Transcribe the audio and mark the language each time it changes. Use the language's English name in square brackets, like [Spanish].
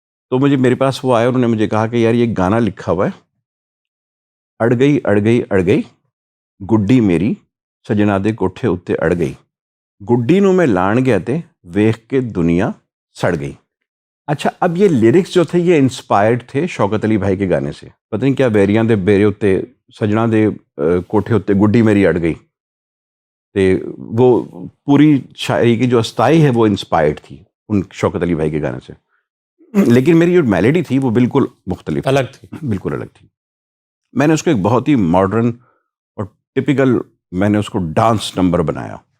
[Urdu] تو میرے پاس وہ آئے, انہوں نے مجھے کہا کہ یار یہ گانا لکھا ہوا ہے, [Punjabi] اڑ گئی اڑ گئی اڑ گئی گڈی میری سجنا دے کوٹھے اتے اڑ گئی, گڈی نو میں لان گیا تے ویخ کے دنیا سڑ گئی. [Urdu] اچھا, اب یہ لیرکس جو تھے یہ انسپائرڈ تھے شوکت علی بھائی کے گانے سے. پتہ نہیں کیا [Punjabi] بیریاں دے بیرے اتے سجنا دے کوٹھے اتے گڈی میری اڑ گئی. [Urdu] تے وہ پوری شاعری کی جو استائی ہے وہ انسپائرڈ تھی ان شوکت علی بھائی کے گانے سے. لیکن میری جو میلڈی تھی وہ بالکل مختلف الگ تھی. بالکل الگ تھی. میں نے اس کو ایک بہت ہی ماڈرن اور ٹپیکل میں نے اس کو ڈانس نمبر بنایا.